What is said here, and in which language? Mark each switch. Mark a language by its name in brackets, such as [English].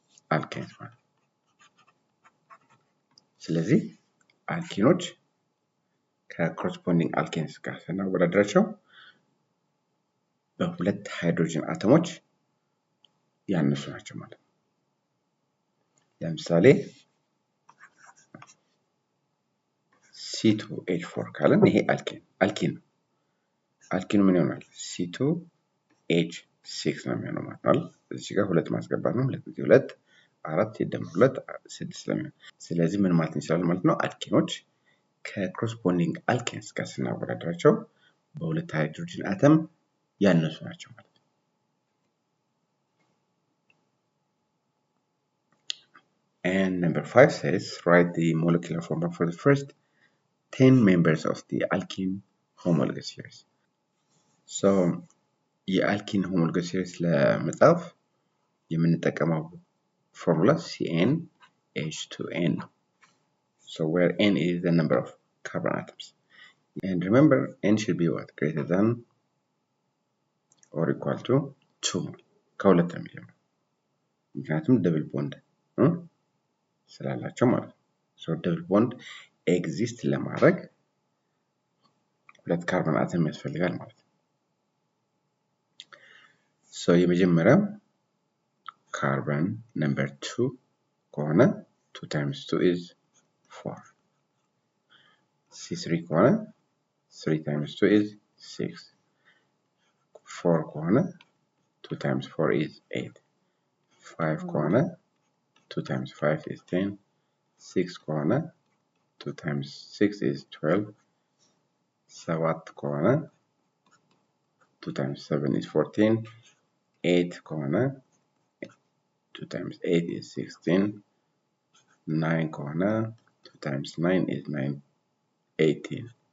[Amharic] alkenes ማለት ስለዚህ አልኬኖች ከኮረስፖንዲንግ አልኬንስ ጋር ስናወዳድራቸው በሁለት ሃይድሮጅን አተሞች ያነሱ ናቸው ማለት ነው። ለምሳሌ C2H4 ካለን ይሄ አልኬን ነው። አልኬኑ ምን ይሆናል? C2H6 ነው የሚሆነው ማለት ነው። እዚህ ጋር ሁለት ማስገባት ነው። ሁለት ጊዜ ሁለት አራት ሲደመር ሁለት ስድስት ስለሚሆን ስለዚህ ምን ማለት እንችላለን ማለት ነው? አልኬኖች ከኮረስፖንዲንግ አልኬንስ ጋር ስናወዳድራቸው በሁለት ሃይድሮጅን አተም ያነሱ ናቸው ማለት ነው። [English] And number 5 says write the molecular formula for the first 10 members of the alkene homologous series. So የአልኪን homologous series [Amharic] ለመጻፍ የምንጠቀመው [English] formula CnH2n. So where n is the number of carbon atoms. And remember n should be what? Greater than or equal to 2 [Amharic] ከሁለት የሚጀምረው ምክንያቱም ደብል ቦንድ ስላላቸው ማለት ነው። ሶ ደብል ቦንድ ኤግዚስት ለማድረግ ሁለት ካርበን አተም ያስፈልጋል ማለት ነው። ሶ የመጀመሪያው ካርበን ነምበር 2 ከሆነ [English] 2 times 2 is 4. C3 [Amharic] ከሆነ [English] 3 times 2 is 6. 4 ከሆነ 2 times 4 is 8 5 ከሆነ 2 times 5 is 10 6 ከሆነ 2 times 6 is 12 7 ከሆነ 2 times 7 is 14 8 ከሆነ 2 times 8 is 16 9 ከሆነ 2 times 9 is 18